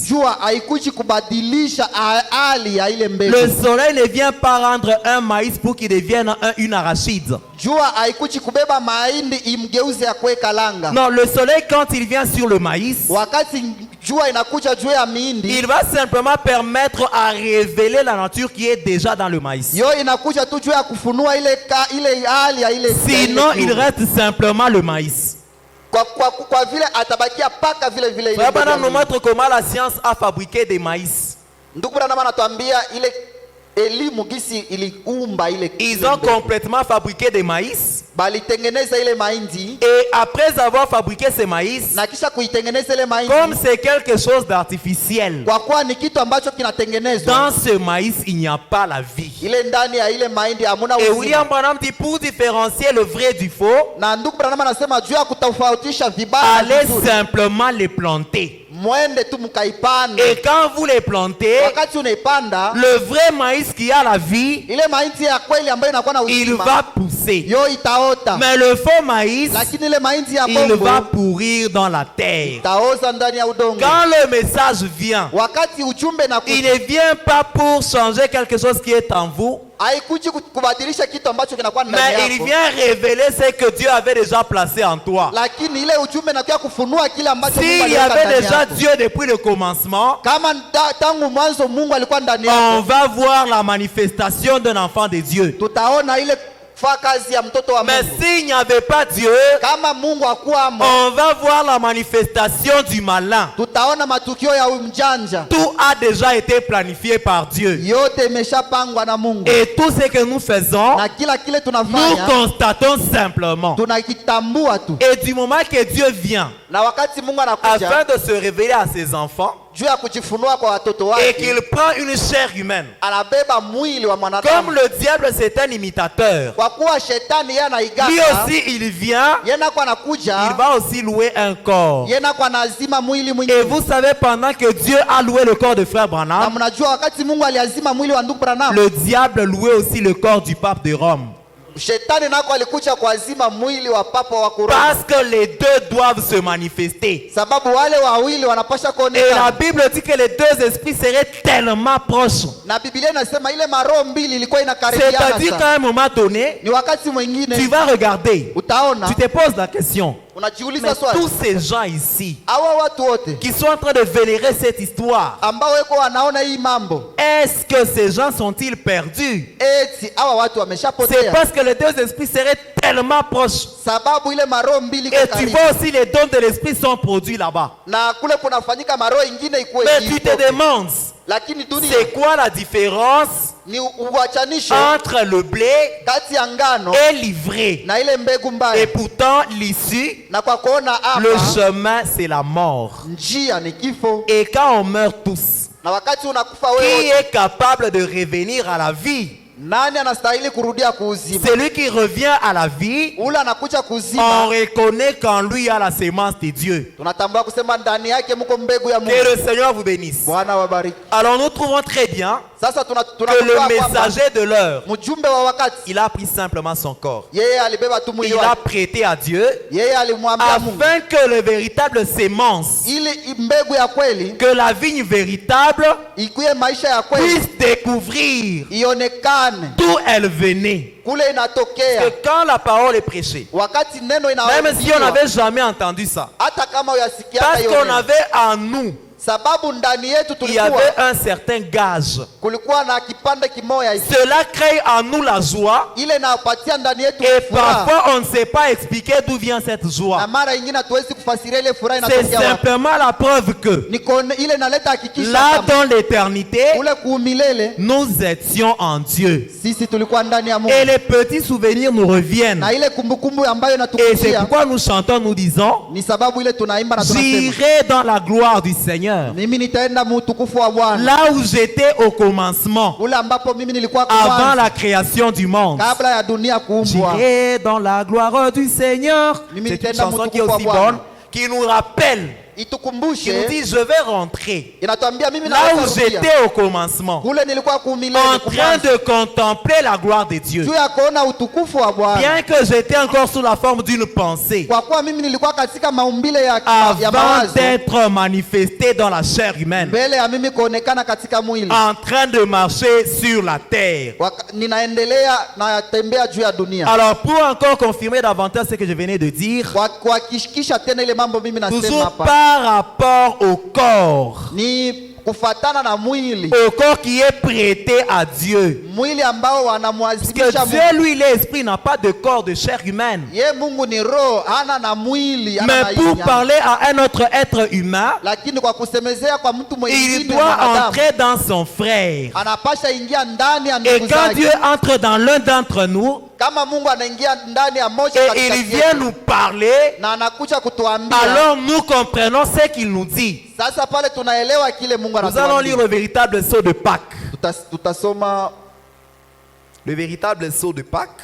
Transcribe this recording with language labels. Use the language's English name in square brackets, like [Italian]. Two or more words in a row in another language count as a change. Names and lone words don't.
[Swahili] Jua haikuji kubadilisha hali ya ile mbegu. [French] Le soleil ne vient pas rendre un maïs pour qu'il devienne une arachide. [Swahili] Jua haikuji kubeba mahindi imgeuze ya kuweka langa. [French] Non, le soleil quand il vient sur le maïs, [Swahili] Wakati jua inakuja juu ya mihindi, [French] il va simplement permettre à révéler la nature qui est déjà dans le maïs. [Swahili] yo inakuja tu juu ya kufunua ile hali ya ile. [French] Sinon, il reste simplement le maïs. [Swahili] Kwa vile atabakia paka vile vile ile. [French] Frère Branham nous montre comment la science a fabriqué des maïs. [Swahili] Ndugu Branham anatuambia ile elimu gisi iliumba ile. [French] Ils ont complètement fabriqué des maïs. [Swahili] Balitengeneza ile mahindi, [French] Et après avoir fabriqué ces maïs, [Swahili] na kisha kuitengeneza ile mahindi, [French] comme c'est quelque chose d'artificiel, [Swahili] kwa kuwa ni kitu ambacho kinatengenezwa, [French] dans ce maïs, il n'y a pas la vie. [Swahili] ile ndani ya ile mahindi hamuna [French] Et [Swahili] uzima. [French] William Branham dit pour différencier le vrai du faux, [Swahili] Na ndugu Branham anasema juu ya kutofautisha vibaya na [French] allez [Swahili] vizuri, [French] simplement les planter. [Swahili] mwende tu mkaipande. [French] Et quand vous les plantez, [Swahili] Wakati unaipanda [French] le vrai maïs qui a la vie, [Swahili] ile mahindi ya kweli ambayo inakuwa na [French] il [Swahili] uzima, [French] va pousser. [Swahili] yo itaota. [French] Mais le faux maïs, [Swahili] Lakini ile mahindi ya [French] il va [Swahili] bongo [French] pourrir dans la terre. [Swahili] itaoza ndani ya udongo. [French] Quand le message vient, [Swahili] Wakati ujumbe [French] il [Swahili] nakuja, [French] ne vient pas pour changer quelque chose qui est en vous, [Swahili] haikuji kubadilisha kitu ambacho kinakuwa ndani [French] mais il [Swahili] yako, [French] vient révéler ce que Dieu avait déjà placé en toi. [Swahili] lakini ile ujumbe nakuja kufunua kile ambacho Mungu [French] S'il y [Swahili] aliweka [French] avait [Swahili] ndani [French] déjà [Swahili] yako. [French] Dieu depuis le commencement, [Swahili] Kama tangu mwanzo Mungu alikuwa ndani [French] on [Swahili] yako, [French] va voir la manifestation d'un enfant de Dieu. [Swahili] tutaona ile fa kazi ya mtoto wa [French] Mais [Swahili] Mungu. [French] s'il n'y avait pas Dieu, [Swahili] Kama Mungu hakuwamo, [French] on va voir la manifestation du malin. [Swahili] tutaona matukio ya mjanja. [French] Tout a déjà été planifié par Dieu. [Swahili] Yote imeshapangwa na Mungu, [French] Et tout ce que nous faisons, [Swahili] na kila kile [French] nous [Swahili] tunafanya [French] constatons simplement. [Swahili] tunakitambua tu. [French] Et du moment que Dieu vient, [Swahili] Na wakati Mungu [French] afin [Swahili] anakuja [French] de se révéler à ses enfants, [Swahili] juu ya kujifunua kwa watoto [French] et [Swahili] wake, [French] qu'il prend une chair humaine, [Swahili] anabeba mwili wa [French] comme [Swahili] mwanadamu. [French] le diable c'est un imitateur, [Swahili] Kwa kuwa shetani yeye [French] lui [Swahili] anaigaga, [French] aussi il vient, [Swahili] yeye nako [French] il [Swahili] anakuja, [French] va aussi louer un corps. [Swahili] yeye nako anazima mwili [French] Et [Swahili] mwingine. [French] vous savez, pendant que Dieu a loué le corps de frère [Swahili] Na Branham, mnajua wakati Mungu aliazima mwili wa ndugu Branham, [French] le diable louait aussi le corps du pape de Rome. [Swahili] shetani nako alikuja kuazima mwili wa papa wa Roma, [French] Parce que les deux doivent se manifester. [Swahili] sababu wale wawili wanapasha [French] Et la [Swahili] kuonekana. [French] Bible dit que les deux esprits seraient tellement proches. [Swahili] Na Biblia inasema ile maroho mbili ilikuwa inakaribiana [French] C'est-à-dire qu'à [Swahili] sana. [French] un moment donné, [Swahili] Ni wakati [French] tu [Swahili] mwingine [French] vas regarder, [Swahili] utaona, [French] tu te poses la question, [Swahili] unajiuliza [French] mais [Swahili] swali, [French] tous ces gens ici [Swahili] hawa watu wote [French] qui sont en train de vénérer cette histoire, [Swahili] ambao weko wanaona hii mambo, [French] est-ce que ces gens sont-ils perdus? [Swahili] eti hawa watu [French] C'est [Swahili] wameshapotea, [French] parce que les deux esprits seraient tellement proches. [Swahili] sababu ile maroho mbili iko [French] Et tu [Swahili] karibu. [French] vois aussi les dons de l'esprit sont produits là-bas. [Swahili] Na kule kunafanyika maroho ingine ikuwe [French] Mais tu te [Swahili] ipo. [French] demandes, [Swahili] lakini dunia [French] C'est quoi la différence [Swahili] ni uachanisho [French] entre le blé [Swahili] kati ya ngano [French] et l'ivraie? [Swahili] na ile mbegu [French] Et [Swahili] mbaya. [French] pourtant, l'issue, [Swahili] Na kwa kuona [French] le [Swahili] hapa [French] chemin, c'est la mort. [Swahili] njia ni kifo, [French] Et quand on meurt tous, [Swahili] na wakati unakufa [French] qui [Swahili] wewe, [French] est capable de revenir à la vie? [Swahili] nani anastahili kurudia kuuzima? [French] Celui qui revient à la vie, [Swahili] Ule anakuja [French] on [Swahili] kuzima. [French] reconnaît qu'en lui il y a la sémence de Dieu. [Swahili] Tunatambua kusema ndani yake mko mbegu ya [French] Que [Swahili] Mungu. [French] le Seigneur vous bénisse. [Swahili] Bwana wabariki. [French] Alors nous trouvons très bien [Swahili] Sasa [French] que le [Swahili] tunakua kwamba [French] messager de l'heure, [Swahili] mjumbe wa wakati [French] il a pris simplement son corps. [Swahili] yeye alibeba tu mwili [French] Il a [Swahili] wake, [French] prêté à Dieu [Swahili] yeye alimwambia Mungu [French] afin que le véritable sémence, [Swahili] ili mbegu ya kweli [French] que la vigne véritable [Swahili] ikuye maisha ya kweli [French] puisse découvrir [Swahili] ionekane [French] d'où elle venait. [Swahili] kule inatokea. [French] Que quand la parole est prêchée, [Swahili] Wakati neno [French] même si on [Swahili] inahubiriwa, [French] n'avait jamais entendu ça, [Swahili] hata kama uyasikia [French] parce [Swahili] hata hiyo [French] qu'on [Swahili] neno, [French] avait en nous, [Swahili] sababu ndani yetu [French] il y avait [Swahili] tulikuwa [French] un certain gage. [Swahili] kulikuwa na kipande kimoya hivi, [French] Cela crée en nous la joie [Swahili] ile inapatia ndani yetu [French] et [Swahili] furaha, [French] parfois on ne sait pas expliquer d'où vient cette [Swahili] na [French] joie. [Swahili] mara ingine hatuwezi kufasiria ile furaha [French] C'est [Swahili] inatokea wapi. [French] simplement la preuve que [Swahili] Ile inaleta hakikisho [French] là [Swahili] kama [French] dans l'éternité, [Swahili] kule kuumilele [French] nous étions en Dieu. [Swahili] sisi tulikuwa ndani ya Mungu, [French] Et les petits souvenirs nous reviennent. [Swahili] na ile kumbukumbu ambayo [French] Et c'est [Swahili] inatukujia [French] pourquoi nous chantons, nous disons, [Swahili] ni sababu ile tunaimba na tunasema [French] j'irai dans la gloire du Seigneur. [Swahili] mimi nitaenda mutukufu wa Bwana, [French] Là où j'étais au commencement, [Swahili] ule ambapo mimi nilikuwa [French] avant [Swahili] kwanza [French] la création du monde. [Swahili] kabla ya dunia kuumbwa. [French] J'irai dans la gloire du Seigneur. [Swahili] Mimi [French] C'est une [Swahili] nitaenda [French] chanson qui est [Swahili] mutukufu wa [French] aussi [Swahili] Bwana. [French] bonne, qui nous rappelle, qui nous [Swahili] Itukumbushe, [French] dit, je vais rentrer [Swahili] inatuambia mimi [French] là où [Swahili] naweza rudia [French] j'étais au commencement, [Swahili] kule nilikuwa kuumilele [French] en train de contempler la gloire de Dieu. [Swahili] juu ya kuona utukufu wa Bwana, [French] Bien que j'étais encore sous la forme d'une pensée, [Swahili] kwa kuwa mimi nilikuwa katika maumbile ya [French] avant [Swahili] mawazo [French] d'être manifesté dans la chair humaine, [Swahili] mbele ya mimi kuonekana katika mwili. [French] en train de marcher sur la terre. [Swahili] Ninaendelea natembea juu ya dunia, [French] Alors pour encore confirmer davantage ce que je venais de dire, [Swahili] kuhakikisha tena ile mambo mimi nasema [French] toujours [Swahili] hapa [French] par rapport au corps, [Swahili] ni kufatana na mwili, [French] au corps qui est prêté à Dieu. [Swahili] mwili ambao [French] Parce [Swahili] wanamwazimisha [French] que Dieu, [Swahili] Mungu. [French] lui, l'esprit n'a pas de corps de chair humaine. [Swahili] Ye Mungu ni roho, hana na mwili, hana [French] Mais [Swahili] na [French] pour [Swahili] nyama. [French] parler à un autre être humain, [Swahili] Lakini kwa kusemezea kwa mtu [French] il [Swahili] mwingine [French] doit [Swahili] mwanadamu, [French] entrer dans son frère. [Swahili] anapasha ingia ndani ya [French] Et [Swahili] ndugu [French] quand [Swahili] zake. [French] Dieu entre dans l'un d'entre nous, [Swahili] Kama Mungu anaingia ndani ya moja [French] et [Swahili] katikati [French] il vient [Swahili] yetu, [French] nous parler, [Swahili] na anakuja kutuambia, [French] alors nous comprenons ce qu'il nous dit. [Swahili] sasa pale tunaelewa kile Mungu [French] Nous allons lire [Swahili] anatuambia. [French] le véritable sceau de Pâques. [Swahili] Tutasoma [French] Le véritable sceau de Pâques,